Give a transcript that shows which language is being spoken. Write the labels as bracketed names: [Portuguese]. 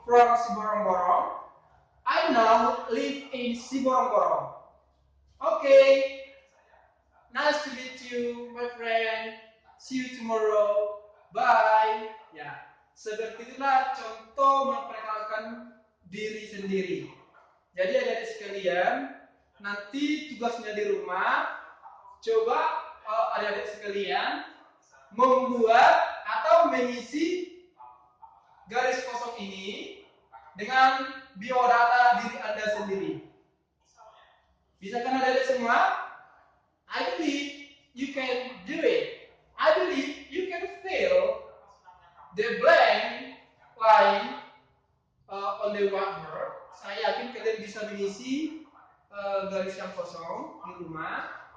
[Indonesian] orang Siborong-Borong. [English] I now live in Siborong-Borong. Okay. Nice to meet you, my friend. See you tomorrow. Bye. [Indonesian] Ya, seperti itulah contoh memperkenalkan diri sendiri. Jadi adik-adik sekalian, nanti tugasnya di rumah, coba adik-adik sekalian membuat atau mengisi garis kosong ini dengan biodata diri Anda sendiri. Bisa kan adik-adik semua? [English] I believe you can do it. I believe you can fill the blank line on the whiteboard. [Indonesian] Saya yakin kalian bisa mengisi garis yang kosong di rumah.